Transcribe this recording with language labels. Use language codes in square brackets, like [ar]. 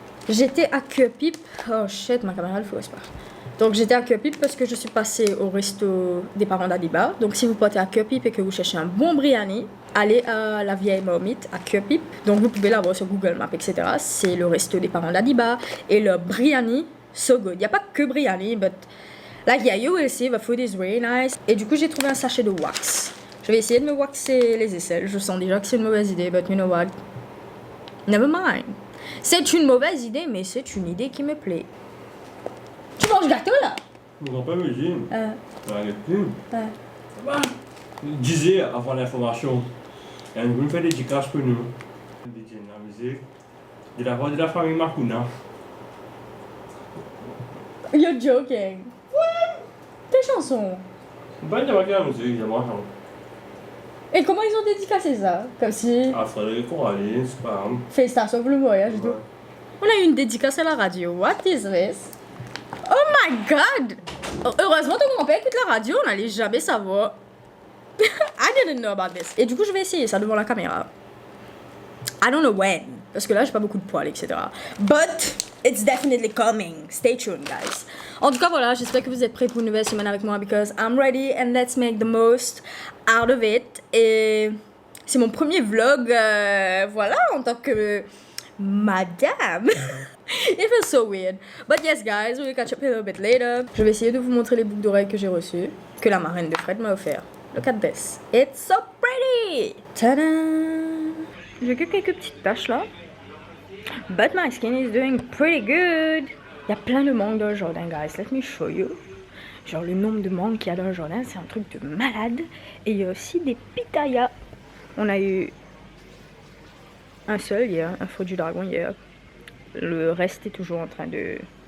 [fr] J'étais à Cure Pip. [en] Oh shit, [fr] ma caméra elle fausse pas. Donc j'étais à Cure Pip parce que je suis passée au resto des parents d'Adiba. Donc si vous partez à Cure Pip et que vous cherchez un bon biryani, allez à la vieille marmite à Cure Pip. Donc vous pouvez la voir sur Google Maps, etc. C'est le resto des parents d'Adiba. Et le biryani, [en] so good. [fr] Il n'y a pas que biryani, [en] but like yeah, you will see, the food is really nice. [fr] Et du coup j'ai trouvé un sachet de wax. Je vais essayer de me waxer les aisselles. Je sens déjà que c'est une mauvaise idée, [en] but you know what? Never mind. [fr] C'est une mauvaise idée, mais c'est une idée qui me plaît. Tu manges gâteau là? Je ne pas imaginer. Arrête plus. Disais avant l'information, il y a une bonne dédicace pour nous. DJ la musique. De la voix de la famille Makuna. [en] You're joking. What? [fr] Quelle chanson? Ben, il y a la musique, il y a moi. Et comment ils ont dédicacé ça? Comme si... Ah, Frédéric Coralie, c'est pas grave. Félicitations pour le voyage et tout. On a eu une dédicace à la radio. [en] What is this? Oh my god! [fr] Heureusement ton grand-père écoute la radio, on n'allait jamais savoir. [en] I didn't know about this. [fr] Et du coup, je vais essayer ça devant la caméra. [en] I don't know when. [fr] Parce que là, j'ai pas beaucoup de poils, etc. [en] But it's definitely coming. Stay tuned, guys. [fr] En tout cas, voilà, j'espère que vous êtes prêts pour une nouvelle semaine avec moi. [en] Because I'm ready and let's make the most out of it. [fr] Et c'est mon premier vlog, voilà, en tant que madame. [en] It feels so weird. But yes, guys, we'll catch up a little bit later. [fr] Je vais essayer de vous montrer les boucles d'oreilles que j'ai reçues, que la marraine de Fred m'a offert. [en] Look at this. It's so pretty! [fr] Tada! J'ai que quelques petites taches là. [en] But my skin is doing pretty good. [fr] Il y a plein de mangues dans le jardin, guys. [en] Let me show you. [fr] Genre le nombre de mangues qu'il y a dans le jardin, c'est un truc de malade. Et il y a aussi des pitayas. On a eu un seul hier, un fruit du dragon hier. Le reste est toujours en train de...